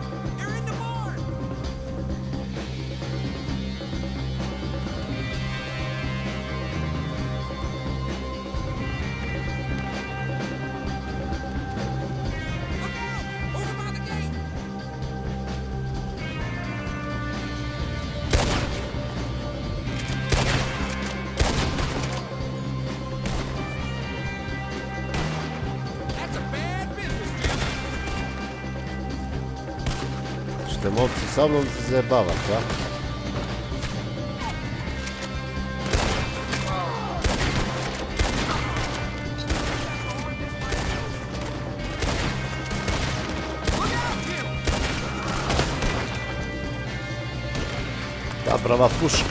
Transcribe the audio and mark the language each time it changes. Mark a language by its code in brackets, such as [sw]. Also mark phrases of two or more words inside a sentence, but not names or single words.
[en] They're in the barn! Look out! Over by the gate! That's a bad business, Jim. [bs] Ćete momci sa mnom se zajebavat, a? [en] Look out, Jim! [bs] Ta brava puška.